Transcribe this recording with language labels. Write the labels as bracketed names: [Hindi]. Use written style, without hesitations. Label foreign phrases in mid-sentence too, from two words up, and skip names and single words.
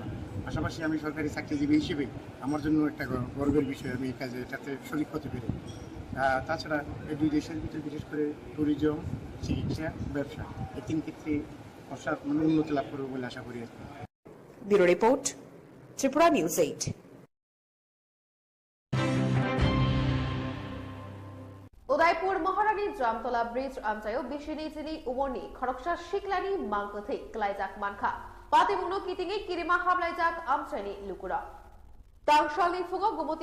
[Bangla] পাশাপাশি আমি সরকারি চাকরিজীবী হিসেবে আমার জন্য একটা গর্বের বিষয়, আমি এই কাজে এটাতে শরিক হতে পেরে। তাছাড়া এই দুই দেশের ভিতরে বিশেষ করে ট্যুরিজম, চিকিৎসা, ব্যবসা এই তিন ক্ষেত্রে উন্নতি লাভ করবে বলে আশা করি। [English] bureau report, [Bangla] ত্রিপুরা নিউজ 8। [Kok Borok] उदयपुर महारानी जामतला ब्रिज आमचायो बिशिनी जिनी उमरनी खरकसा शिकलानी मांगकथै क्लाइजाक मानखा पातिमुनो कितिङै किरिमा हाबलाइजाक आमचाइनि लुकुरा तांगशालनि फुगो गुमति